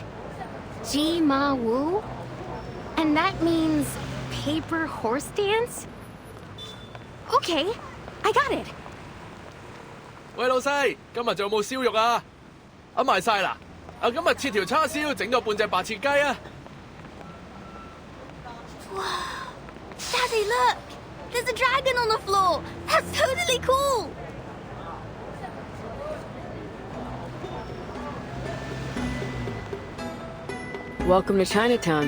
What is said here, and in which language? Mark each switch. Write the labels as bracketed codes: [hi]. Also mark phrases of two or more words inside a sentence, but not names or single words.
[en] Ji Ma Wu? And that means paper horse dance? Okay, I got it. [yue] 喂，老細，今日仲有冇燒肉啊？賣晒啦！今日切條叉燒，整咗半隻白切雞啊！ [en] Daddy, look! There's a dragon on the floor! That's totally cool! Welcome to Chinatown.